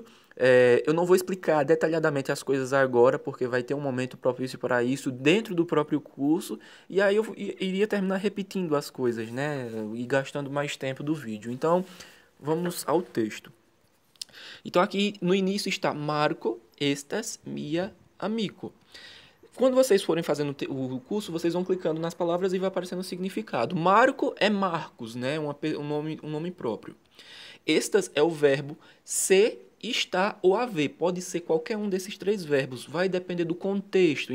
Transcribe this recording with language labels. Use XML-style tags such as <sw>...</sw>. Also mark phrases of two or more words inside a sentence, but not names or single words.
<pt>Eu não vou explicar detalhadamente as coisas agora, porque vai ter um momento propício para isso dentro do próprio curso, e aí eu iria terminar repetindo as coisas, né? E gastando mais tempo do vídeo. Então, vamos ao texto. Então aqui no início está Marco,</pt> <eo>estas, mia, amico.</eo> <pt>Quando vocês forem fazendo o curso, vocês vão clicando nas palavras e vai aparecendo o significado. Marco é Marcos, né? Um nome próprio. Estas é o verbo ser, estar ou haver. Pode ser qualquer um desses três verbos. Vai depender do contexto.</pt>